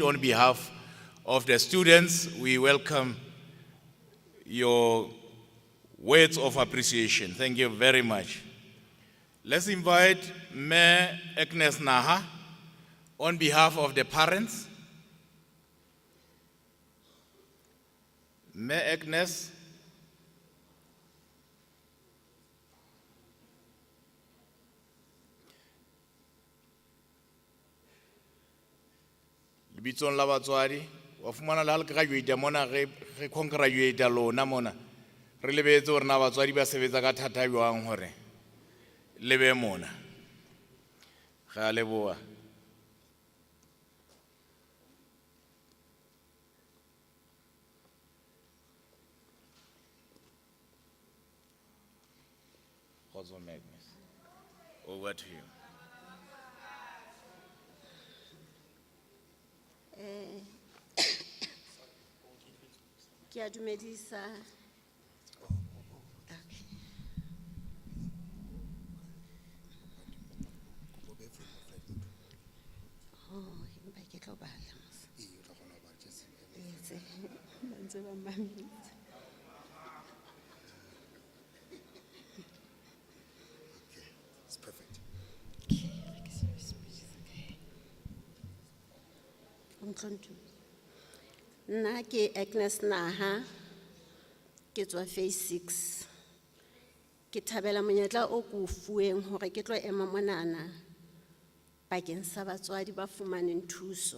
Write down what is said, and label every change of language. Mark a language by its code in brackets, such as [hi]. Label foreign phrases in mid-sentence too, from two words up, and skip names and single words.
[en] On behalf of the students, we welcome your words of appreciation. Thank you very much. Let's invite Mayor Agnes Naha on behalf of the parents. Me Agnes. [st] Lebitsong la batswadi, wa fumana le ha le graduate mona re congratulate lona mona. Re lebetse hore na batswadi ba sebetsa ka thata jwang hore le be mona. Ga leboa. Kgotso Magnus. [en] Over to you. [st] Ke a dumedisa. Empa ke tlo bala mos. Ntse ba mametse. [en] It's perfect. [st] Nna ke Agnes Naha, ke tswa phase 6. Ke thabela monyetla o ko fueng hore ke tlo ema monana bakeng sa batswadi ba fumaneng thuso.